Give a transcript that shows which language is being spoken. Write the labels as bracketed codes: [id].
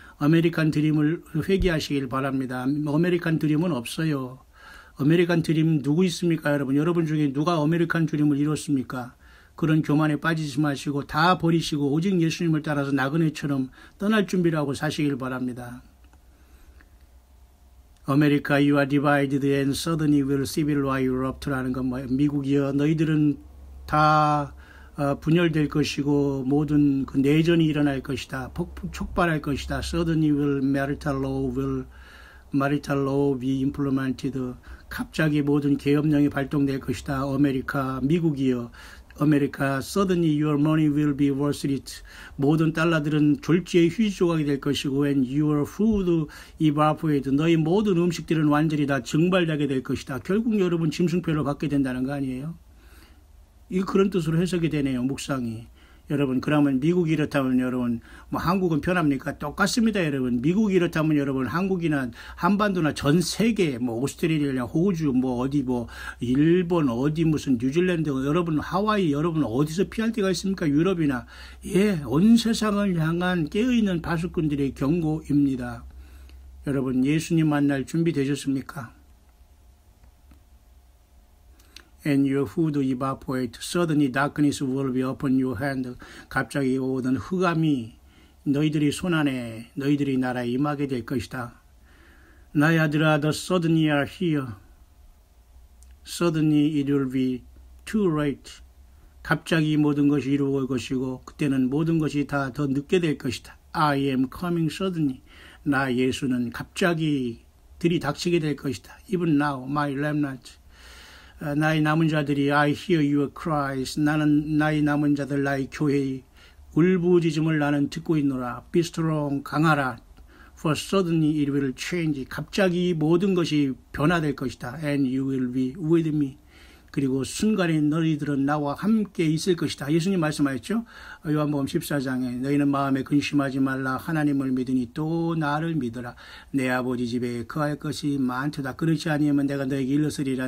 [ko] 아메리칸 드림을 회개하시길 바랍니다. 아메리칸 드림은 없어요. 아메리칸 드림 누구 있습니까, 여러분? 여러분 중에 누가 아메리칸 드림을 이뤘습니까? 그런 교만에 빠지지 마시고 다 버리시고 오직 예수님을 따라서 나그네처럼 떠날 준비를 하고 사시길 바랍니다. [en] America, you are divided and suddenly will civil war erupt [ko] 라는 건 뭐예요? 미국이여, 너희들은 다 분열될 것이고 모든 그 내전이 일어날 것이다. 촉발할 것이다. [en] Suddenly will marital law be implemented. [ko] 갑자기 모든 계엄령이 발동될 것이다. 아메리카, 미국이여, 아메리카, [en] suddenly your money will be worthless. [ko] 모든 달러들은 졸지에 휴지 조각이 될 것이고, [en] and your food evaporate. [ko] 너희 모든 음식들은 완전히 다 증발되게 될 것이다. 결국 여러분 짐승표를 받게 된다는 거 아니에요? 이 그런 뜻으로 해석이 되네요, 묵상이. 여러분, 그러면 미국이 이렇다면 여러분, 한국은 편합니까? 똑같습니다, 여러분. 미국이 이렇다면 여러분, 한국이나 한반도나 전 세계, 오스트레일리아, 호주, 일본, 무슨 뉴질랜드, 여러분, 하와이, 여러분, 어디서 피할 데가 있습니까? 유럽이나. 온 세상을 향한 깨어있는 파수꾼들의 경고입니다. 여러분, 예수님 만날 준비 되셨습니까? [en] And your food evaporate. Suddenly darkness will be upon your hand. [ko] 갑자기 오던 흑암이 너희들이 손안에 너희들이 나라에 임하게 될 것이다. 나의 아들아, [en] the suddenly are here. Suddenly it will be too late. [ko] 갑자기 모든 것이 이루어질 것이고 그때는 모든 것이 다 더 늦게 될 것이다. [en] I am coming suddenly. [ko] 나 예수는 갑자기 들이닥치게 될 것이다. [en] Even now, my remnant. [ko] 나의 남은 자들이 [en] I hear your cries. [ko] 나는 나의 남은 자들 나의 교회의 울부짖음을 나는 듣고 있노라. [en] Be strong, [ko] 강하라. [en] For suddenly it will change. [ko] 갑자기 모든 것이 변화될 것이다. [en] And you will be with me. [ko] 그리고 순간에 너희들은 나와 함께 있을 것이다. 예수님 말씀하셨죠? 요한복음 14장에 너희는 마음에 근심하지 말라. 하나님을 믿으니 또 나를 믿으라. 내 아버지 집에 거할 것이 많도다. 그렇지 아니하면 내가 너에게 일렀으리라.